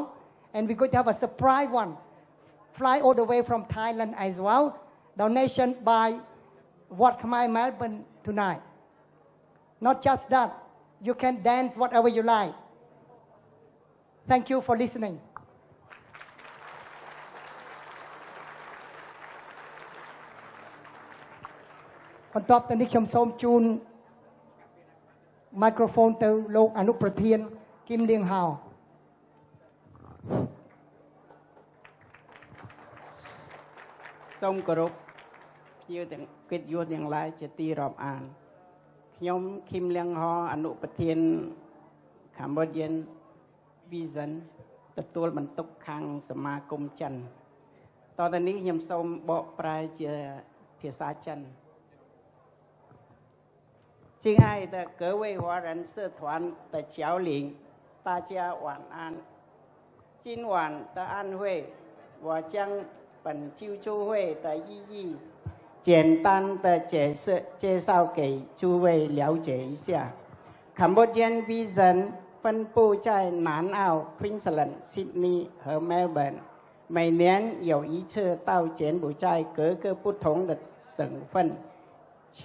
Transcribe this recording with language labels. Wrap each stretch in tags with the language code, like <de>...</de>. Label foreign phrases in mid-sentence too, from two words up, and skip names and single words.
<en>And we're going to have a surprise one, fly all the way from Thailand as well. Donation by Khmer Melbourne tonight. Not just that, you can dance whatever you like. Thank you for listening.</en> <km>បន្ទាប់ទៅនេះខ្ញុំសូមជូន microphone ទៅលោកអនុប្រធានគឹមលៀងហៅ សូមគោរពភ្ញៀវទាំងកិត្តិយសទាំងឡាយជាទីរាប់អានខ្ញុំគឹមលៀងហៅអនុប្រធាន Cambodian Vision ទទួលបន្ទុកខាងសមាគមចិនតទៅនេះខ្ញុំសូមបកប្រែជាភាសាចិន</km> <zh>亲爱的各位华人社团的侨领大家晚安今晚的安会我将本救助会的意义简单的介绍给诸位了解一下 Cambodian Vision 分布在南澳 Queensland、Sydney 和 Melbourne 每年有一次到柬埔寨各个不同的省份去</zh>